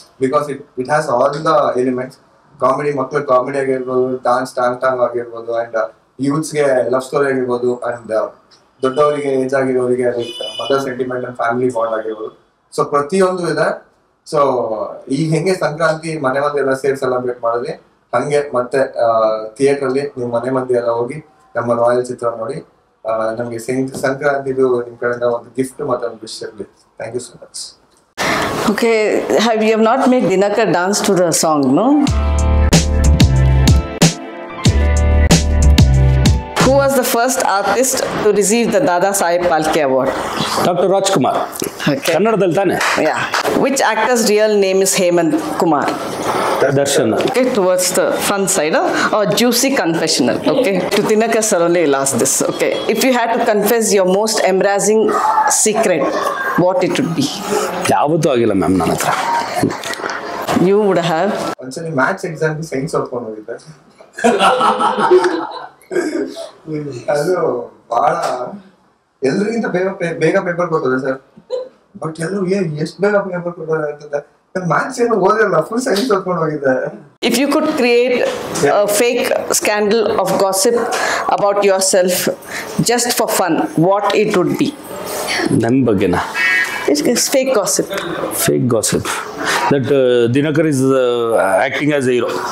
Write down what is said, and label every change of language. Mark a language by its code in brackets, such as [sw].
[en] Because it has all the elements. [kn] Comedy, ಮಕ್ಕಳು comedy ಆಗಿರ್ಬೋದು, dance ಟಾಂಗ್ ಆಗಿರ್ಬೋದು, ಅಂಡ್ ಯೂತ್ಸ್ಗೆ ಲವ್ ಸ್ಟೋರಿ ಆಗಿರ್ಬೋದು, ಅಂಡ್ ದೊಡ್ಡವರಿಗೆ age ಆಗಿರೋರಿಗೆ mother sentiment and family bond ಆಗಿರ್ಬೋದು. ಸೊ ಪ್ರತಿಯೊಂದು ಇದೆ. ಸೊ ಈಗ ಹೆಂಗೆ ಸಂಕ್ರಾಂತಿ ಮನೆ ಮಂದಿ ಎಲ್ಲ ಸೇರಿ ಸೆಲೆಬ್ರೇಟ್ ಮಾಡಿದ್ವಿ, ಹಂಗೆ ಮತ್ತೆ ಥಿಯೇಟರ್ ಅಲ್ಲಿ ನೀವು ಮನೆ ಮಂದಿ ಎಲ್ಲ ಹೋಗಿ ನಮ್ಮ ರಾಯಲ್ ಚಿತ್ರ ನೋಡಿ. ನಮಗೆ ಸಂಕ್ರಾಂತಿದು ನಿಮ್ಮ ಕಡೆಯಿಂದ ಒಂದು ಗಿಫ್ಟ್ ಮತ್ತೆ ಒಂದು ವಿಶ್ ಇರಲಿ. [en] Thank you so much. Okay, you have not made Dinakar dance to the song, no? Who was the first artist to receive the Dada Saheb Phalke Award? [kn] Doctor Rajkumar. [en] Okay. [kn] ಕನ್ನಡದಲ್ಲಿ ತಾನೆ? [en] Yeah. Which actor's real name is Hemant Kumar? [kn] Darshan. [en] Okay, towards the front side, or juicy confessional. Okay, to Dinakar sir only will ask this. Okay, if you had to confess your most embarrassing secret, what it would be? [kn] ಯಾವತ್ತೂ ಆಗಿಲ್ಲ ma'am ನನ್ನ ಹತ್ರ. [en] You would have. [kn] ಒಂದ್ಸಲಿ maths ಎಕ್ಸಾಮ್ಗೆ science ಓದ್ಕೊಂಡು ಹೋಗಿದ್ದೆ. ಅದು ಬಹಳ ಎಲ್ರಿಗಿಂತ ಬೇಗ ಪೇಪರ್ ಕೊಟ್ಟದೆ ಸರ್. ಬಟ್ ಎಲ್ಲರೂ ಎಷ್ಟು ಬೇಗ ಪೇಪರ್ ಕೊಟ್ಟರೆ ಅಂತಂದ್ರೆ ಮ್ಯಾಥ್ಸ್ ಏನು ಓದಿರಲ್ಲ, ಫುಲ್ ಸೈನ್ಸ್ ಓದ್ಕೊಂಡು ಹೋಗಿದ್ದೆ. [en] If you could create a fake scandal of gossip about yourself just for fun, what it would be? [kn] ನನ್ನ ಬಗ್ಗೆನಾ? [en] It's fake gossip. Fake gossip. That Dinakar is acting as a hero.